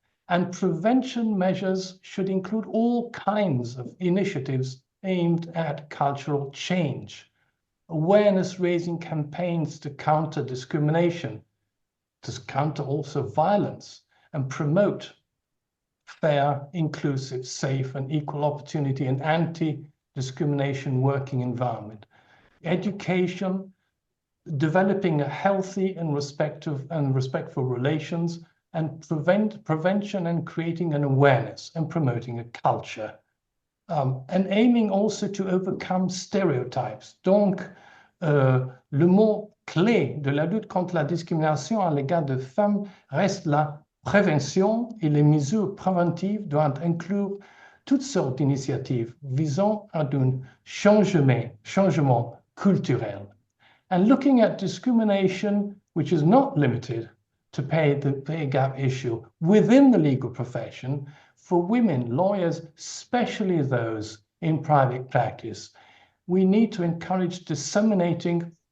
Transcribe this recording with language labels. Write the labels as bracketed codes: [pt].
[en] And prevention measures should include all kinds of initiatives aimed at cultural change, awareness-raising campaigns to counter discrimination, to counter also violence, and promote fair, inclusive, safe, and equal opportunity and anti-discrimination working environment. Education, developing a healthy and respectful relations, and prevention and creating an awareness and promoting a culture. And aiming also to overcome stereotypes. [fr] Donc, le mot clé de la lutte contre la discrimination à l'égard des femmes reste la prévention, et les mesures préventives doivent inclure toutes sortes d'initiatives visant à un changement culturel. [en] And looking at discrimination, which is not limited to the pay gap issue within the legal profession, for women, lawyers, especially those in private practice, we need to encourage disseminating